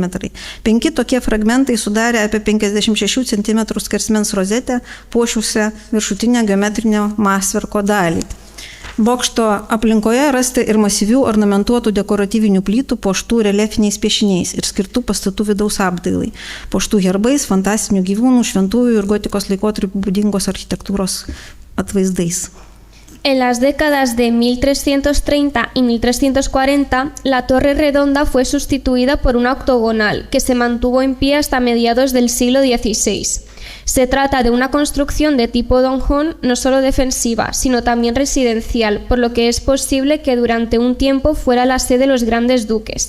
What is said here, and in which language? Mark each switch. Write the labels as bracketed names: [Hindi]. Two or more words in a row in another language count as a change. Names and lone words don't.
[Lithuanian] 5 tokie fragmentai sudarė apie 56 cm skersmens rozetę, puošusią viršutinę geometrinio masverko dalį. Bokšto aplinkoje rasti ir masyvių ornamentuotų dekoratyvinių plytų puoštų reliefiniais piešiniais ir skirtų pastatų vidaus apdailai, puoštų herbais, fantastinių gyvūnų, šventųjų ir gotikos laikotarpiu būdingos architektūros atvaizdais. [Spanish] En las décadas de 1330 y 1340, la torre redonda fue sustituida por una octogonal, que se mantuvo en pie hasta mediados del siglo XVI. Se trata de una construcción de tipo donjón no solo defensiva, sino también residencial, por lo que es posible que durante un tiempo fuera la sede de los grandes duques.